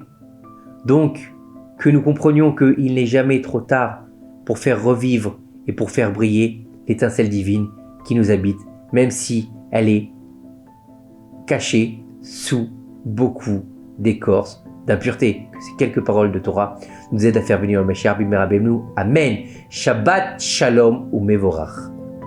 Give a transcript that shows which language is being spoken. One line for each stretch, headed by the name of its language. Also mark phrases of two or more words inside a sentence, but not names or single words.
French: Donc, que nous comprenions qu'il n'est jamais trop tard pour faire revivre et pour faire briller l'étincelle divine qui nous habite, même si elle est cachée sous beaucoup d'écorce d'impureté. Que ces quelques paroles de Torah nous aident à faire venir le
Hebrew: משיח במהרה בימינו.
French: Amen.
Hebrew: שבת שלום ומבורך.